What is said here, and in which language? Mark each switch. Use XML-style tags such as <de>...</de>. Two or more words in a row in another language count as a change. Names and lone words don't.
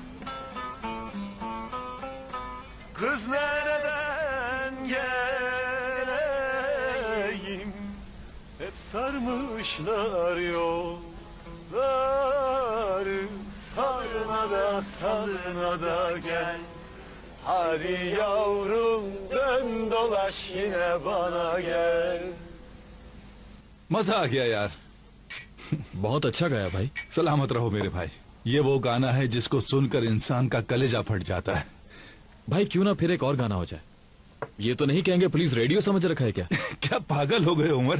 <tr>Kız nereden geleyim, hep sarmışlar yolları. Salına da salına da gel. Hadi yavrum dön dolaş yine bana gel.</tr> <hi>मजा आ गया यार। बहुत अच्छा गाया भाई। सलामत रहो मेरे भाई। ये वो गाना है जिसको सुनकर इंसान का कलेजा फट जाता है। भाई क्यों ना फिर एक और गाना हो जाए। ये तो नहीं कहेंगे पुलिस रेडियो समझ रखा है क्या? क्या पागल हो गए उमर?</hi>